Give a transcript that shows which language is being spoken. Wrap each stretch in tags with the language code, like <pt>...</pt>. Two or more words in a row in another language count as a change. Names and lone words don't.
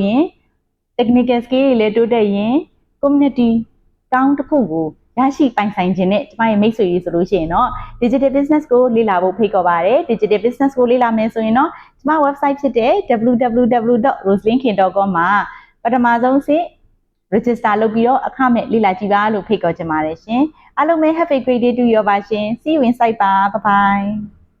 <my>ရင်</my> <en>technical skill</en> <my>တွေလည်းတိုးတက်ရင် community ကောင်းတစ်ခုကိုရရှိပိုင်ဆိုင်ခြင်းနဲ့ကျမရဲ့မိတ်ဆွေတွေဆိုလို့ရှိရင်တော့</my> <en>digital business</en> <my>ကိုလေ့လာဖို့ဖိတ်ခေါ်ပါတယ်</my> <en>digital business</en> <my>ကိုလေ့လာမယ်ဆိုရင်တော့ကျမ website ဖြစ်တဲ့ www.roslynkin.com မှာပထမဆုံးစစ် register လုပ်ပြီးတော့အခမဲ့လေ့လာကြည့်ပါလို့ဖိတ်ခေါ်ချင်ပါတယ်ရှင်အားလုံးပဲ</my> <en>have a great day to you</en> <my>ပါရှင်</my> <en>see you inside</en> <my>ပါ</my> <en>bye bye</en>